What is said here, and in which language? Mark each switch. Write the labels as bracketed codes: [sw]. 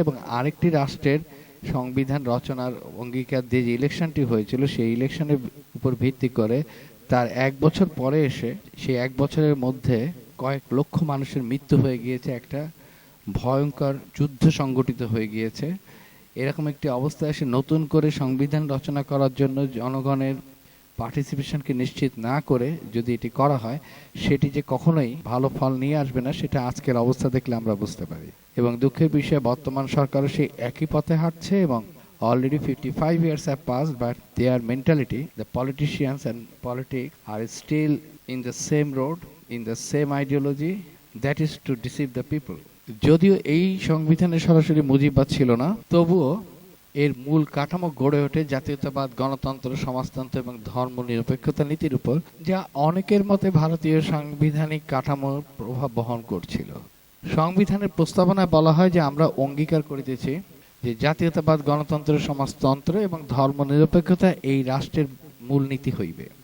[bn] এবং আরেকটি রাষ্ট্রের সংবিধান রচনার অঙ্গীকার দিয়ে যে ইলেকশনটি হয়েছিল, সেই ইলেকশনের উপর ভিত্তি করে তার 1 বছর পরে এসে সেই 1 বছরের মধ্যে কয়েক লক্ষ মানুষের মৃত্যু হয়ে গিয়েছে, একটা ভয়ঙ্কর যুদ্ধ সংগঠিত হয়ে গিয়েছে। এরকম একটি অবস্থায় এসে নতুন করে সংবিধান রচনা করার জন্য জনগণের পার্টিসিপেশনকে নিশ্চিত না করে যদি এটি করা হয়, সেটি যে কখনোই ভালো ফল নিয়ে আসবে না, সেটা আজকের অবস্থা দেখলে আমরা বুঝতে পারি। এবং দুঃখের বিষয়, বর্তমান সরকারও সেই একই পথে হাঁটছে এবং [en] already 55 years have passed, but their mentality, the politicians and politics are still in the same road, in the same ideology, that is to deceive the people. [bn] যদিও এই সংবিধানে সরাসরি মুজিববাদ ছিল না, তবুও এর মূল কাঠামো গড়ে ওঠে জাতীয়তাবাদ, গণতন্ত্র, সমাজতন্ত্র এবং ধর্ম নিরপেক্ষতা নীতির উপর, যা অনেকের মতে ভারতীয় সাংবিধানিক কাঠামোর প্রভাব বহন করছিল। সংবিধানের প্রস্তাবনায় বলা হয় যে আমরা অঙ্গীকার করিতেছি যে জাতীয়তাবাদ, গণতন্ত্র, সমাজতন্ত্র এবং ধর্ম নিরপেক্ষতা এই রাষ্ট্রের মূলনীতি হইবে।